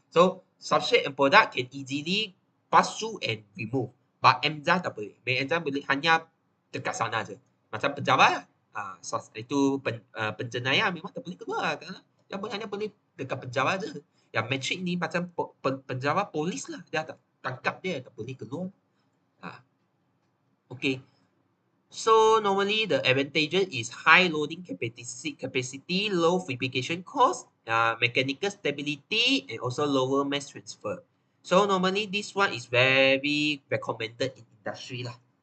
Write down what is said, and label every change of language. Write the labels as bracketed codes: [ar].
[en] So substrate and product can easily pass through and remove. [ms] But enzyme tak boleh. Enzyme boleh hanya dekat sana je. Macam penjara lah. Itu penjenayah memang tak boleh keluar. Dia hanya boleh dekat penjara je. Yang matrix ni macam penjara polis lah. Dia tak tangkap dia, tak boleh keluar. [en] Okay. So normally the advantages is high loading capacity, low fabrication cost, mechanical stability, and also lower mass transfer. So normally this one is very recommended in industry lah.